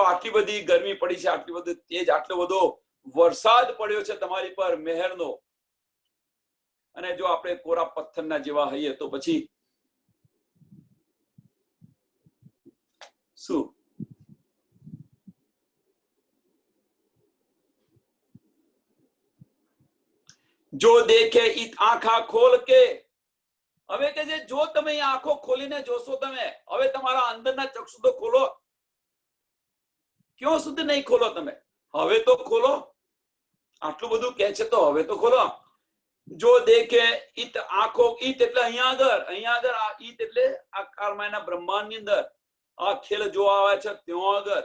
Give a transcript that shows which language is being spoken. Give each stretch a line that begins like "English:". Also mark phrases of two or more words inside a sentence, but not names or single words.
Gujarati: આટલી બધી ગરમી પડી છે, આટલી બધી તેજ, આટલો બધો વરસાદ પડ્યો છે તમારી પર મહેરનો. અને જો આપણે કોરા પથ્થરના જેવા હઈએ તો પછી શું?
Hindi: जो देखे इत आंखा खोल के
Gujarati: હવે કે છે જો તમે અહીંયા આંખો ખોલીને જોશો, તમે હવે તમારા અંદરના ચક્ષુ તો ખોલો. ક્યાં સુધી નહીં ખોલો તમે? હવે તો ખોલો. આટલું બધું કે છે તો હવે તો ખોલો.
Hindi: जो देखे इत आंखों,
Gujarati: ઈત એટલે અહીંયા આગળ આ ઈત એટલે આકારમાંના બ્રહ્માંડ ની અંદર આ ખેલ જોવા આવે છે ત્યાં આગળ.